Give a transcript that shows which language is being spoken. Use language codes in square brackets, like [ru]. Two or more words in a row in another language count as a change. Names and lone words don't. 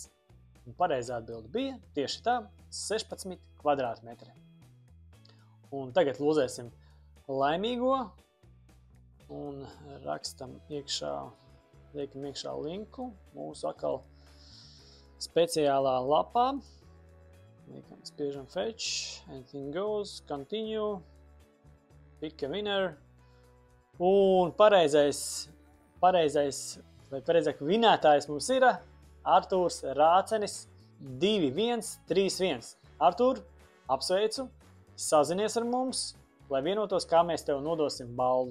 [lv] Un pareizā atbilde bija tieši tā 16 kvadrātmetri. Un tagad lozēsim laimīgo un liekam iekšā linku mūsu atkal speciālā lapā. [en] Spiežam fetch, anything goes, continue, pick a winner. [lv] Un pareizais vinētājs mums ir Artūrs Rācenis 2131. Artūr, apsveicu, sazinies ar mums, lai vienotos, kā mēs tev nodosim balvu.